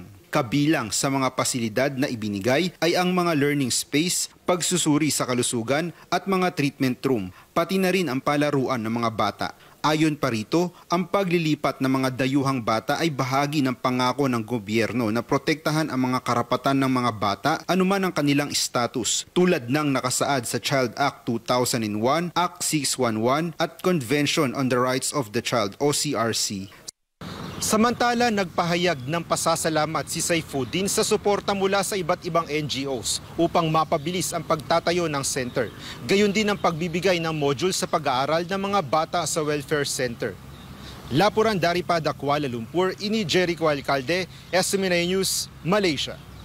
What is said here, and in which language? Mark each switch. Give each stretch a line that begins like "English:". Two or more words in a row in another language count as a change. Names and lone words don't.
Filipino: Kabilang sa mga pasilidad na ibinigay ay ang mga
English: learning space,
Filipino: pagsusuri sa kalusugan at mga
English: treatment room,
Filipino: pati na rin ang palaruan ng mga bata. Ayon pa rito, ang paglilipat ng mga dayuhang bata ay bahagi ng pangako ng gobyerno na protektahan ang mga karapatan ng mga bata anuman ang kanilang status, tulad ng nakasaad sa Child Act 2001, Act 611 at Convention on the Rights of the Child o CRC. Samantala, nagpahayag ng pasasalamat si Saifuddin sa suporta mula sa iba't ibang NGOs upang mapabilis ang pagtatayo ng center. Gayon din ang pagbibigay ng module sa pag-aaral ng mga bata sa Welfare Center.
Malay: Laporan daripada Kuala Lumpur, ini Jericho Alcalde, SMNA News, Malaysia.